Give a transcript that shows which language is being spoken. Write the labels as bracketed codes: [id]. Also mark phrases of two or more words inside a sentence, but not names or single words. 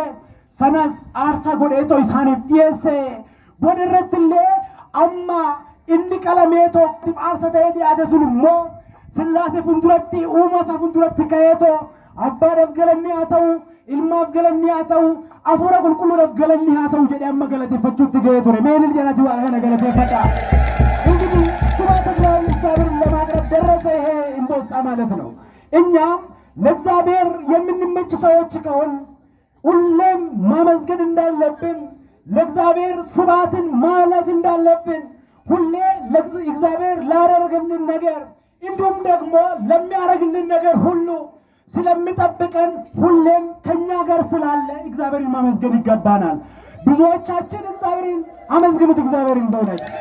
[om] Sanas aarsaa godheetoo isaaniif dhiyeesse. Booda irratti illee amma inni qalameetoo aarsa ta'ee dhiyaate sun immoo Sillaasee fuulduratti uumataa fuulduratti ka'eetoo abbaadhaaf galanni haa ta'u, ilmaaf galanni haa ta'u, hafuura qulqulluudhaaf galanni haa ta'u jedhee amma galateeffachuutti ga'ee ture. Meenil jalatti waa kana galateeffadha. [am] እንግዲህ ስብሐተ እግዚአብሔር ለማቅረብ ደረሰ። ይሄ እንቦጣ ማለት ነው። እኛም ለእግዚአብሔር የምንመች ሰዎች ከሆን ሁሌም ማመስገን እንዳለብን፣ ለእግዚአብሔር ስብሐትን ማለት እንዳለብን፣ ሁሌ ለእግዚአብሔር ላደረገልን ነገር እንዲሁም ደግሞ ለሚያደርግልን ነገር ሁሉ ስለሚጠብቀን ሁሌም ከኛ ጋር ስላለ እግዚአብሔርን ማመስገን ይገባናል። ብዙዎቻችን እግዚአብሔርን አመስግኑት። እግዚአብሔርን በእውነት